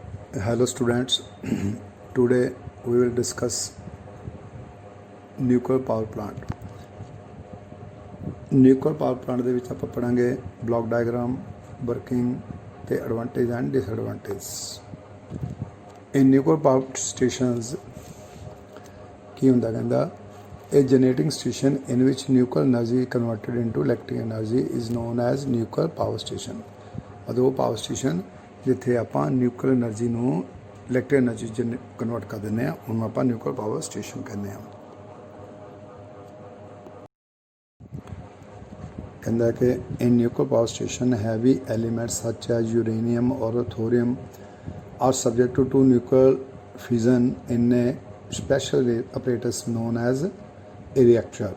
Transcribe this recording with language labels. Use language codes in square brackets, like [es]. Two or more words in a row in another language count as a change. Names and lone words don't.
[en] Hello students, today we will discuss nuclear power plant. Nuclear power plant [pa] ਦੇ ਵਿੱਚ ਆਪਾਂ ਪੜਾਂਗੇ [en] block diagram, working ਤੇ advantage and disadvantage. In nuclear power stations [pa] ਕੀ ਹੁੰਦਾ ਕਹਿੰਦਾ [en] a generating station in which nuclear energy converted into electric energy is known as nuclear power station. [pa] ਮਤਲਬ ਉਹ [en] power station [pa] ਜਿੱਥੇ ਆਪਾਂ [en] nuclear energy [pa] ਨੂੰ [en] electric energy [pa] 'ਚ ਕਨਵਰਟ ਕਰ ਦਿੰਦੇ ਹਾਂ ਉਹਨੂੰ ਆਪਾਂ [en] nuclear power station [pa] ਕਹਿੰਦੇ ਹਾਂ। ਕਹਿੰਦਾ ਕਿ [en] in nuclear power station heavy elements such as uranium और thorium are subject to nuclear fission in a special apparatus known as a reactor।